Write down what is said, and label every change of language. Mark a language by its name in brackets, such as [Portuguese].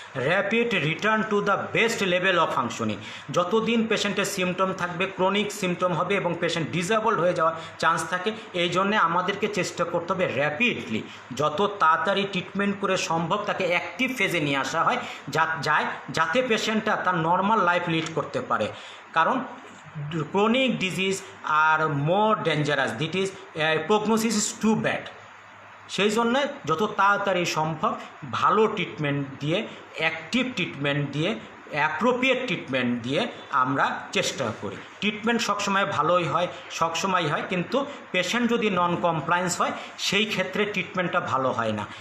[Bangla] Rapid return to the best level of functioning. যতদিন পেশেন্টের symptom থাকবে ক্রনিক সিমটম হবে এবং পেশেন্ট ডিসেবলড হয়ে যাওয়ার চান্স থাকে। এই জন্যে আমাদেরকে চেষ্টা করতে হবে র্যাপিডলি যত তাড়াতাড়ি ট্রিটমেন্ট করে সম্ভব তাকে অ্যাক্টিভ ফেজে নিয়ে আসা হয় যাতে পেশেন্টটা তার নর্মাল লাইফ লিড করতে পারে। কারণ [English] chronic disease are more dangerous, that is prognosis is too bad। [Bangla] সেই জন্য যত তাড়াতাড়ি সম্ভব ভালো ট্রিটমেন্ট দিয়ে, অ্যাক্টিভ ট্রিটমেন্ট দিয়ে, অ্যাপ্রোপ্রিয়েট ট্রিটমেন্ট দিয়ে আমরা চেষ্টা করি। ট্রিটমেন্ট সবসময় ভালোই হয়, সবসময় হয়, কিন্তু পেশেন্ট যদি নন কমপ্লায়েন্স হয় সেই ক্ষেত্রে ট্রিটমেন্টটা ভালো হয় না।